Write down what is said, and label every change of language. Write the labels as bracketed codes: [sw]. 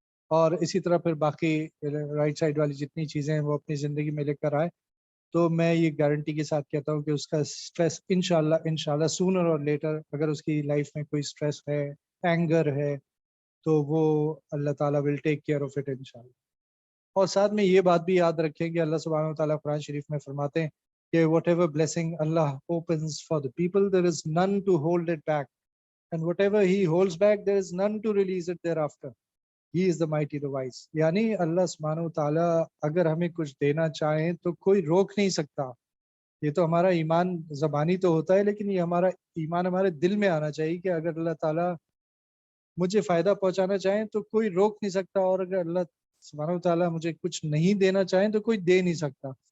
[ur] اور اسی طرح پھر باقی رائٹ سائڈ والی جتنی چیزیں ہیں وہ اپنی زندگی میں لے کر آئے, تو میں یہ گارنٹی کے ساتھ کہتا ہوں کہ اس کا اسٹریس انشاءاللہ سونر اور لیٹر, اگر اس کی لائف میں کوئی اسٹریس ہے, اینگر ہے, تو وہ اللہ تعالیٰ [en] will take care of it [ur] انشاءاللہ. اور ساتھ میں یہ بات بھی یاد رکھیں کہ اللہ سبحانہ و تعالیٰ قرآن شریف میں فرماتے ہیں کہ [en] whatever blessing Allah opens for the people, there is none to hold it back, and whatever he holds back, there is none to release it thereafter. He is the mighty, the wise. [ur] یعنی اللہ سبحانہ و تعالیٰ اگر ہمیں کچھ دینا چاہیں تو کوئی روک نہیں سکتا. یہ تو ہمارا ایمان زبانی تو ہوتا ہے, لیکن یہ ہمارا ایمان ہمارے دل میں آنا چاہیے کہ اگر اللہ تعالیٰ مجھے فائدہ پہنچانا چاہیں تو کوئی روک نہیں سکتا, اور اگر اللہ سبحانہ و تعالیٰ مجھے کچھ نہیں دینا چاہیں تو کوئی دے نہیں سکتا.